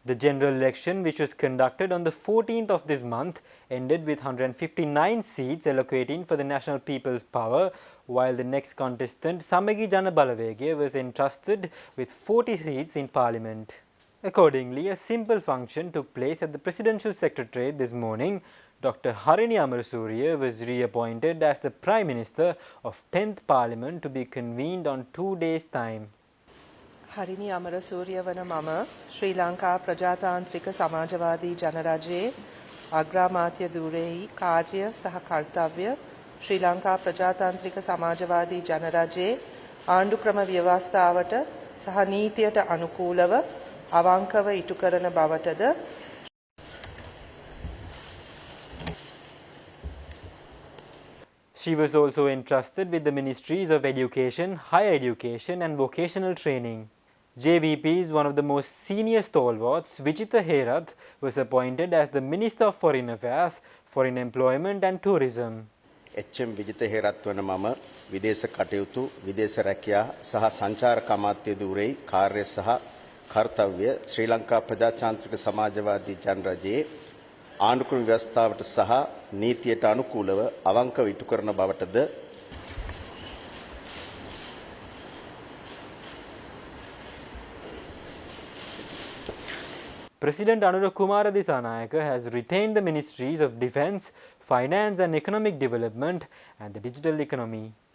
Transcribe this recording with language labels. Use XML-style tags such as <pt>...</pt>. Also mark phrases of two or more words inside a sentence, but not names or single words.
<en>The general election, which was conducted on the 14th of this month, ended with 159 seats allocating for the National People's Power, while the next contestant, Samagi Jana Balawegaya, was entrusted with 40 seats in Parliament. Accordingly, a simple function took place at the Presidential Secretariat this morning. Dr. Harini Amarasuriya was reappointed as the Prime Minister of 10th Parliament to be convened on 2 days' time.</en> <si>හරිනි අමරසූරිය වන මම ශ්‍රී ලංකා ප්‍රජාතාන්ත්‍රික සමාජවාදී ජනරජයේ අග්‍රාමාත්‍ය ධූරයෙහි කාර්ය සහ කර්තව්‍ය ශ්‍රී ලංකා ප්‍රජාතාන්ත්‍රික සමාජවාදී ජනරජයේ ආණ්ඩුක්‍රම ව්‍යවස්ථාවට සහ නීතියට අනුකූලව අවංකව ඉටු කරන බවටද</si> <en>She was also entrusted with the Ministries of Education, Higher Education and Vocational Training. JVP's one of the most senior stalwarts, Vijitha Herath, was appointed as the Minister of Foreign Affairs, Foreign Employment and Tourism.</en> <si>එච්.එම්. විජිත හේරත් වන මම විදේශ කටයුතු, විදේශ රැකියා සහ සංචාරක අමාත්‍ය ධූරයේ කාර්ය සහ කර්තව්‍ය ශ්‍රී ලංකා ප්‍රජාතාන්ත්‍රික සමාජවාදී ජනරජයේ ආණ්ඩුක්‍රම ව්‍යවස්ථාවට සහ නීතියට අනුකූලව අවංකව ඉටු කරන බවටද</si> <en>President Anura Kumara Disanayaka has retained the Ministries of Defence, Finance and Economic Development and the Digital Economy.</en>